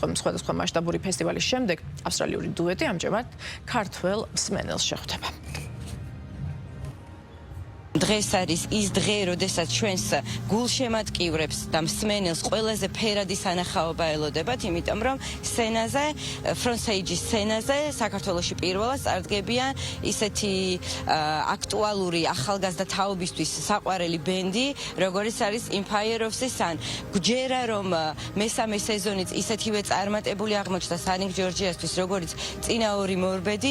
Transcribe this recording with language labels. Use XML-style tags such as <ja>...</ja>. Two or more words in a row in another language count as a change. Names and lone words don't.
<ka>სხვადასხვა მასშტაბური ფესტივალის შემდეგ ავსტრალიური დუეტი ამჟამად ქართველ მსმენელს შეხვდება. დღეს არის ის დღე, როდესაც ჩვენს გულშემატკივრებს და მსმენელს ყველაზე ფერადი სანახაობა ელოდებათ, იმიტომ რომ სცენაზე,</ka> <en>front stage-</en> <ka>ის სცენაზე საქართველოში პირველად წარდგებიან ისეთი აქტუალური ახალგაზრდა თაობისთვის საყვარელი ბენდი, როგორიც არის Empire of the Sun. გვჯერა რომ მესამე სეზონიც ისეთივე წარმატებული აღმოჩნდა სანინგ ჯორჯიასთვის, როგორც წინა ორი მორბედი.</ka>